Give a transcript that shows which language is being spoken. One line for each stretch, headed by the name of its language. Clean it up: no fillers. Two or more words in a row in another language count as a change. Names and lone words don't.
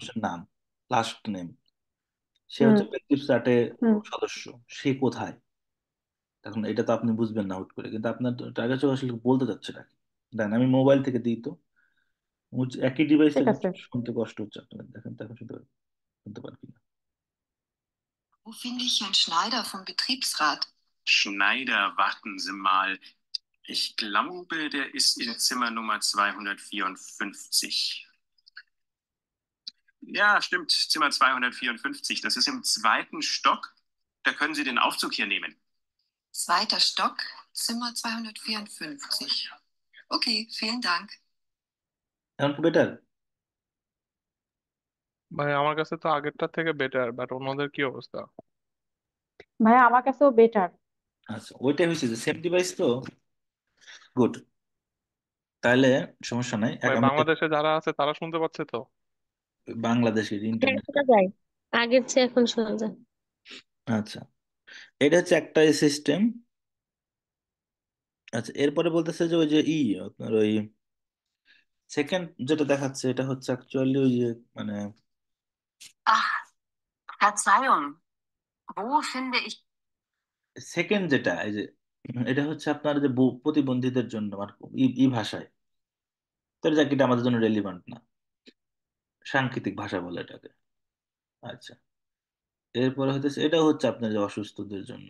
Bangla: মানুষের নাম, লাস্ট নেম। সে হুম হচ্ছে প্রেসক্রিপ্ট চার্টের হুম। সদস্য। সে কোথায়? এখন এটা তো আপনি বুঝবেন না হুট করে, কিন্তু আপনার টার্গেট আসলে বলতে চাচ্ছে না। দেন আমি মোবাইল থেকে দিই তো, একই ডিভাইসে ঠিক আছে। শুনতে কষ্ট হচ্ছে আপনাদের, দেখেন তো এখন শুনতে পারবেন কিনা।
German: Wo finde ich Herrn Schneider vom Betriebsrat? Schneider, warten Sie mal. Ich glaube, der ist in Zimmer Nummer 254. Ja, stimmt, Zimmer 254. Das ist im zweiten Stock. Da können Sie den Aufzug hier nehmen. Zweiter Stock, Zimmer 254. Okay, vielen Dank.
Bangla: এখন কি বেটার? ভাই আমার কাছে তো আগেরটার থেকে বেটার, বাট অন্যদের কি অবস্থা? ভাইয়া আমার কাছেও বেটার। আচ্ছা, ওইটাই হয়েছে যে
English: same device
Bangla: তো। গুড, তাহলে সমস্যা নাই। ভাই আমি বাংলাদেশে যারা আছে তারা শুনতে পাচ্ছে তো? বাংলাদেশের হ্যাঁ, ইন্টারনেট। শোনা যায়। আগের চেয়ে এখন শোনা যায়। আচ্ছা, এটা হচ্ছে একটা সিস্টেম। আচ্ছা, এরপরে বলতেছে যে ওই যে আপনার ওই সেকেন্ড যেটা দেখাচ্ছে এটা হচ্ছে অ্যাকচুয়ালি ওই যে মানে
German: Ach, Verzeihung. Wo finde ich
Bangla: সেকেন্ড যেটা এই যে এটা হচ্ছে আপনার যে প্রতিবন্ধীদের জন্য আর ই ভাষায়, তো এটা কি আমাদের জন্য রেলিভেন্ট না, সাংকেতিক ভাষা বলে এটাকে। আচ্ছা, এরপরে হচ্ছে এটা হচ্ছে আপনার যে অসুস্থদের জন্য।